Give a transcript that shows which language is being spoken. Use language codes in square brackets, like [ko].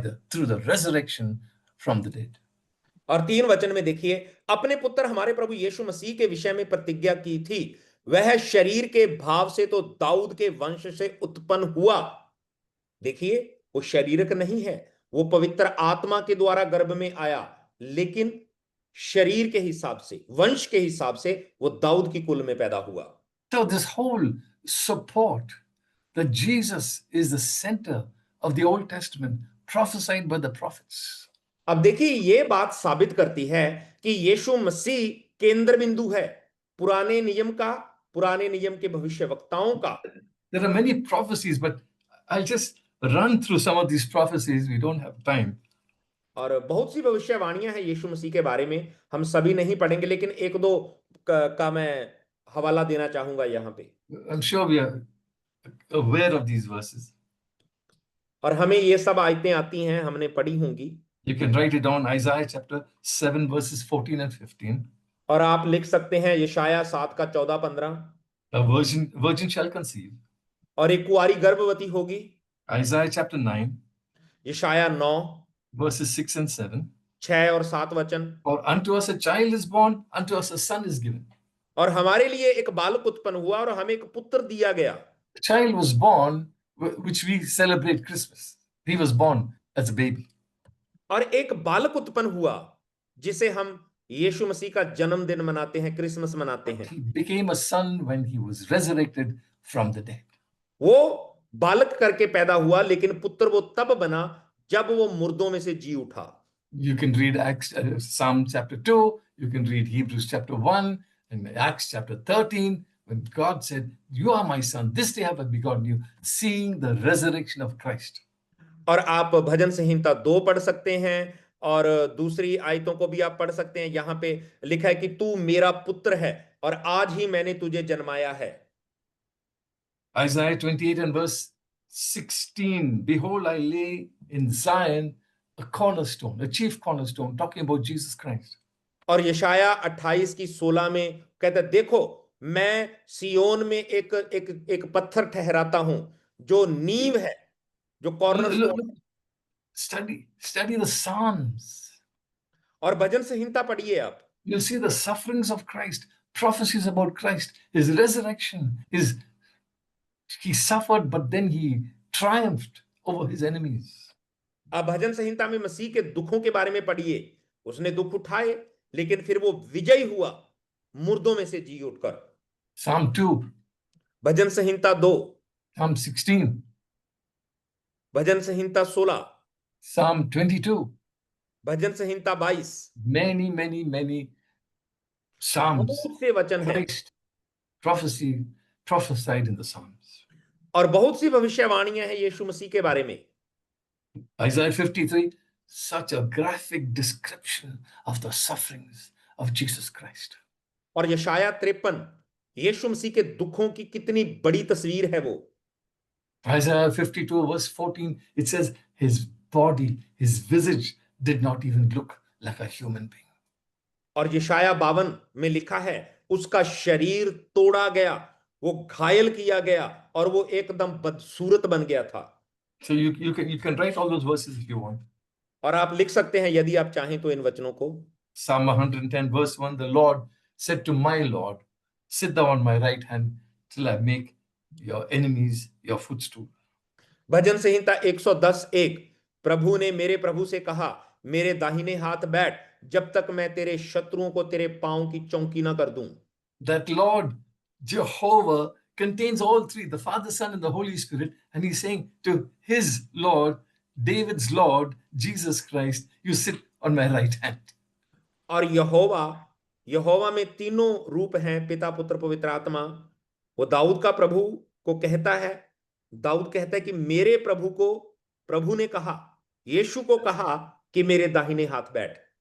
[en] Through the resurrection from the dead. [hi] और 3 वचन में देखिए, अपने पुत्र हमारे प्रभु यीशु मसीह के विषय में प्रतिज्ञा की थी, वह शरीर के भाव से तो दाऊद के वंश से उत्पन्न हुआ। देखिए, वो शारीरिक नहीं है, वो पवित्र आत्मा के द्वारा गर्भ में आया, लेकिन शरीर के हिसाब से, वंश के हिसाब से वो दाऊद की कुल में पैदा हुआ। [en] So this whole support that Jesus is the center of the Old Testament prophesied by the prophets. [hi] अब देखिए, ये बात साबित करती है कि यीशु मसीह केंद्र बिंदु है पुराने नियम का, पुराने नियम के भविष्यवक्ताओं का। [en] There are many prophecies, but I'll just run through some of these prophecies. We don't have time. [hi] और बहुत सी भविष्यवाणियां हैं यीशु मसीह के बारे में, हम सभी नहीं पढ़ेंगे, लेकिन एक दो का मैं हवाला देना चाहूंगा यहाँ पे। [en] I'm sure we are aware of these verses. [hi] और हमें ये सब आयतें आती हैं, हमने पढ़ी होंगी। [en] You can write it down, Isaiah chapter 7 verses 14 and 15. [hi] और आप लिख सकते हैं यशाया 7 का 14-15। [en] A virgin shall conceive. [hi] और एक कुंवारी गर्भवती होगी, [en] Isaiah chapter 9 [hi] यशाया 9 [en] verses 6 and 7. [hi] 6 और 7 वचन। [en] For unto us a child is born, unto us a son is given. [hi] और हमारे लिए एक बालक उत्पन्न हुआ और हमें एक पुत्र दिया गया। [en] The child was born, which we celebrate Christmas. He was born as a baby. [hi] और एक बालक उत्पन्न हुआ जिसे हम यीशु मसीह का जन्मदिन मनाते हैं, क्रिसमस मनाते हैं। [en] He became a son when he was resurrected from the dead. [hi] वो बालक करके पैदा हुआ, लेकिन पुत्र वो तब बना जब वो मुर्दों में से जी उठा। [en] You can read Psalm chapter 2, you can read Hebrews chapter 1, and Acts chapter 13, when God said, "You are my son, this day have I begotten you," seeing the resurrection of Christ. [hi] और आप भजन संहिता 2 पढ़ सकते हैं और दूसरी आयतों को भी आप पढ़ सकते हैं। यहाँ पे लिखा है कि तू मेरा पुत्र है और आज ही मैंने तुझे जन्माया है। [en] Isaiah 28 and verse 16, "Behold, I lay in Zion a cornerstone, a chief cornerstone," talking about Jesus Christ. [hi] और यशाया 28 की 16 में कहता है, देखो मैं सियोन में एक पत्थर ठहराता हूं जो नींव है, जो कॉर्नरस्टोन। [en] Study the Psalms. [hi] और भजन संहिता पढ़िए आप, [en] You'll see the sufferings of Christ, prophecies about Christ, his resurrection, he suffered, but then he triumphed over his enemies. [hi] आप भजन संहिता में मसीह के दुखों के बारे में पढ़िए। उसने दुख उठाए, लेकिन फिर वो विजयी हुआ मुर्दों में से जी उठकर। [en] Psalm 2, [hi] भजन संहिता 2, [en] Psalm 16, [hi] भजन संहिता 16, [en] Psalm 22, [hi] भजन संहिता 22। [en] many Psalms. [hi] बहुत से वचन हैं [en] Christ prophesied in the Psalms. [hi] और बहुत सी भविष्यवाणियां हैं यीशु मसीह के बारे में। [en] Isaiah 53, such a graphic description of the sufferings of Jesus Christ. [hi] और यशाया 53 यीशु मसीह के दुखों की कितनी बड़ी तस्वीर है वो। [en] Isaiah 52 verse 14, it says his body, his visage did not even look like a human being. [hi] और यशाया 52 में लिखा है उसका शरीर तोड़ा गया, वो घायल किया गया और वो एकदम बदसूरत बन गया था। [en] So you can write all those verses if you want. [hi] और आप लिख सकते हैं यदि आप चाहें तो इन वचनों को। [en] Psalm 110 verse 1, the Lord said to my Lord, sit thou on my right hand till I make your enemies your footstool. [hi] भजन संहिता 110:1, प्रभु ने मेरे प्रभु से कहा, मेरे दाहिने हाथ बैठ जब तक मैं तेरे शत्रुओं को तेरे पांव की चौकी ना कर दूं। [en] That Lord Jehovah contains all three, the Father, Son, and the Holy Spirit. And he's saying to his Lord, David's Lord, Jesus Christ, you sit on my right hand. [hi] और यहोवा में तीनों रूप हैं, पिता, पुत्र, पवित्र आत्मा। वो दाऊद का प्रभु को कहता है, दाऊद कहता है कि मेरे प्रभु को, प्रभु ने कहा, यीशु को कहा कि मेरे दाहिने हाथ बैठ।